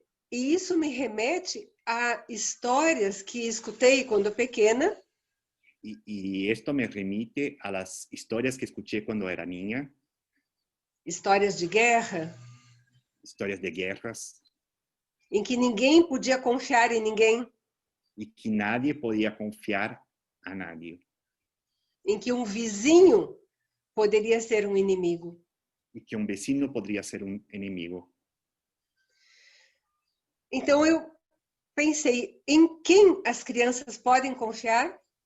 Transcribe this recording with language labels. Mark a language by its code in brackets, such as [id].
[pt] E isso me remete a histórias que escutei quando pequena. [es] Y esto me remite a las historias que escuché cuando era niña. [pt] Histórias de guerra. [es] Historias de guerras. [pt] Em que ninguém podia confiar em ninguém. [es] Y que nadie podía confiar a nadie. [pt] Em que um vizinho poderia ser um inimigo. [es] Y que un vecino podría ser un enemigo. [pt] Então eu pensei, em quem as crianças podem confiar?